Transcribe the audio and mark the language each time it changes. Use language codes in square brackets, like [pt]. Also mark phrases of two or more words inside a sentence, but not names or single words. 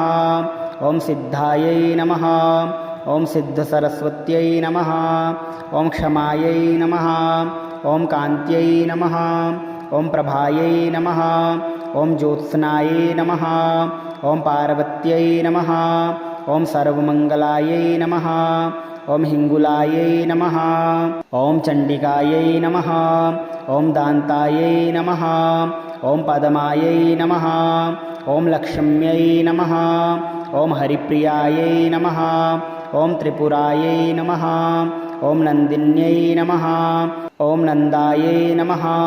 [sa] ओं सिद्धायै नमः। ओं सिद्धसरस्वत्यै नमः। ओं क्षमायै नमः। ओं कान्त्यै नमः। ओं प्रभायै नमः। ओं ज्योत्स्नायै नमः। ओं पार्वत्यै नमः। ओं सर्वमङ्गलायै नमः। ఓం హింగులాయై నమః ఓం చండికాయై నమః ఓం దాంతాయై నమః ఓం పదమాయై నమః ఓం లక్ష్మ్యై నమః ఓం హరిప్రియాయై నమః ఓం త్రిపురాయై నమః ఓం నందిన్యై నమః ఓం నందాయై నమః